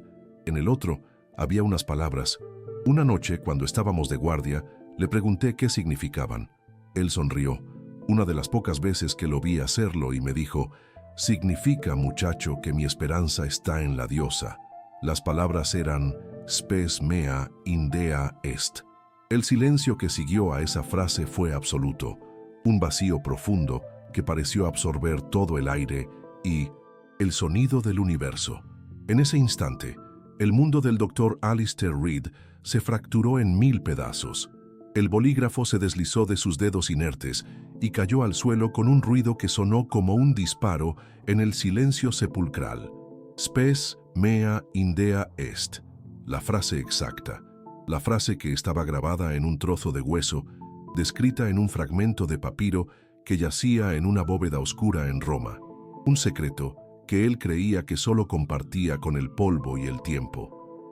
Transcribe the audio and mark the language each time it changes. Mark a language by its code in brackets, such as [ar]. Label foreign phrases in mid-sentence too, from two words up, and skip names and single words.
[es] En el otro había unas palabras. Una noche, cuando estábamos de guardia, le pregunté qué significaban. Él sonrió, una de las pocas veces que lo vi hacerlo, y me dijo: significa, muchacho, que mi esperanza está en la diosa. Las palabras eran [la] spes mea indea est. [es] El silencio que siguió a esa frase fue absoluto, un vacío profundo que pareció absorber todo el aire y el sonido del universo. En ese instante, el mundo del doctor Alistair Reed se fracturó en 1000 pedazos. El bolígrafo se deslizó de sus dedos inertes y cayó al suelo con un ruido que sonó como un disparo en el silencio sepulcral. [la] Spes mea indea est. [es] La frase exacta. La frase que estaba grabada en un trozo de hueso, descrita en un fragmento de papiro que yacía en una bóveda oscura en Roma. Un secreto que él creía que solo compartía con el polvo y el tiempo.